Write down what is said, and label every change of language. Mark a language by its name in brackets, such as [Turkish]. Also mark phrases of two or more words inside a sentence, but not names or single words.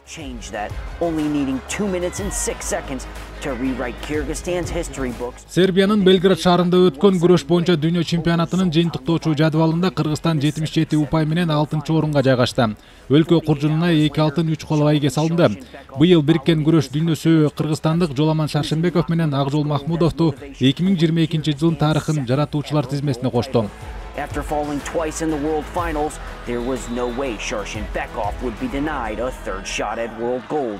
[English] change that, only needing 2 minutes and 6 seconds to rewrite Kyrgyzstan's history books. [Kyrgyz] Сербиянын Белград шаарында өткөн күрөш боюнча дүйнө чемпионатынын жыйынтыктоочу жадвалында Кыргызстан 77 упай менен 6-орунга жайгашты. Өлкө куржунуна 2 алтын 3 коло ийге салынды. Быйыл бириккен күрөш дүйнөсү кыргызстандык Жоламан Шаршенбеков менен Акжол Махмудовду 2022-жылдын тарыхын жаратуучулар тизмесине кошту. [English] After falling twice in the World Finals, there was no way Sharshenbekov would be denied a third shot at World Gold.